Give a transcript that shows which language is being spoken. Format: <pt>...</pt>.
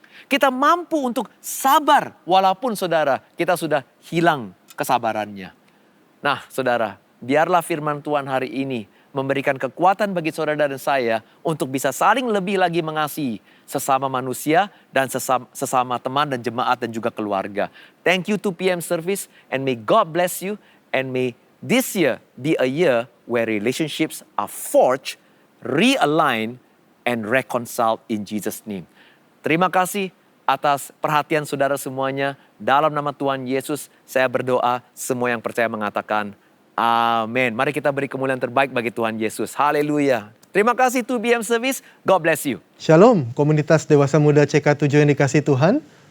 <id>Kita mampu untuk sabar walaupun saudara, kita sudah hilang kesabarannya. Nah saudara, biarlah firman Tuhan hari ini memberikan kekuatan bagi saudara dan saya untuk bisa saling lebih lagi mengasihi sesama manusia dan sesama teman dan jemaat dan juga keluarga.</id> <en>Thank you to PM Service and may God bless you and may this year be a year where relationships are forged, realigned, and reconciled in Jesus' name.</en> <id>Terima kasih atas perhatian saudara semuanya. Dalam nama Tuhan Yesus, saya berdoa semua yang percaya mengatakan amin. Mari kita beri kemuliaan terbaik bagi Tuhan Yesus. Haleluya. Terima kasih</id> <en>to BM Service. God bless you.</en> <id>Shalom, komunitas Dewasa Muda CK7 yang dikasihi Tuhan.</id>